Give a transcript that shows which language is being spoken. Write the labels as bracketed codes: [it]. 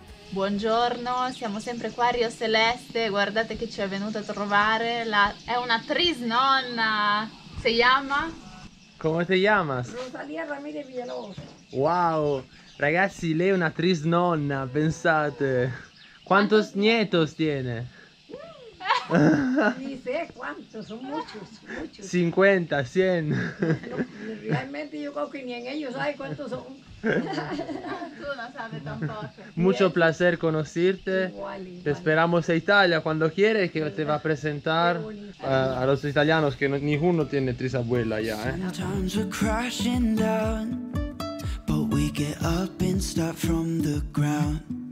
[it] Buongiorno, siamo sempre qua a Rio Celeste, guardate che ci è venuta a trovare, è una trisnonna, si chiama? Come ti chiami? [es] Rosalía Ramírez Villalobos. [it] Wow, ragazzi, lei è una trisnonna, pensate. [es] ¿Cuántos nietos tiene? Ni sé cuántos, son muchos, muchos. 50, 100. No, realmente yo creo que ni en ellos sabe cuántos son. Tú no sabes tampoco. Mucho placer conocerte. Igual, Te igual. esperamos en Italia cuando quieres, que te va a presentar a los italianos, que ninguno tiene trisabuela ya. [en] Sometimes we're crashing down, but we get up and start from the ground.